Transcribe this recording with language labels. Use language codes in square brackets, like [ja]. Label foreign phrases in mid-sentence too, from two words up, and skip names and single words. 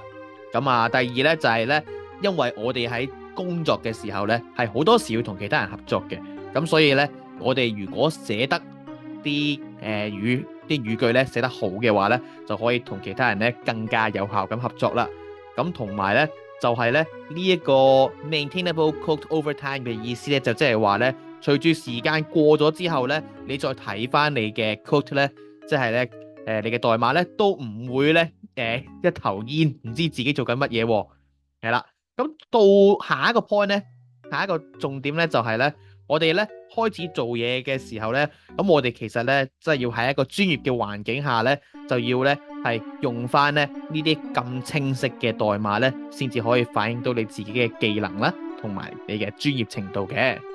[yue] 咁啊第二咧就係咧，因為我哋喺工作嘅時候呢，係好多時要同其他人合作嘅，咁所以呢，我哋如果寫得啲語句呢寫得好嘅話呢，就可以同其他人呢更加有效咁合作啦。咁同埋呢，就係呢一個 [en] maintainable code over time [yue] 嘅意思呢，就即係話呢，隨住時間過咗之後呢，你再睇翻你嘅 code 呢，即係呢你嘅代碼呢，都唔會呢一頭煙，唔知自己做緊乜嘢喎，係啦。咁到下一個 point 咧，下一個重點咧就係咧，我哋咧開始做嘢嘅時候咧，咁我哋其實咧即係要喺一個專業嘅環境下咧，就要咧係用翻咧呢啲咁清晰嘅代碼咧，先至可以反映到你自己嘅技能啦，同埋你嘅專業程度嘅。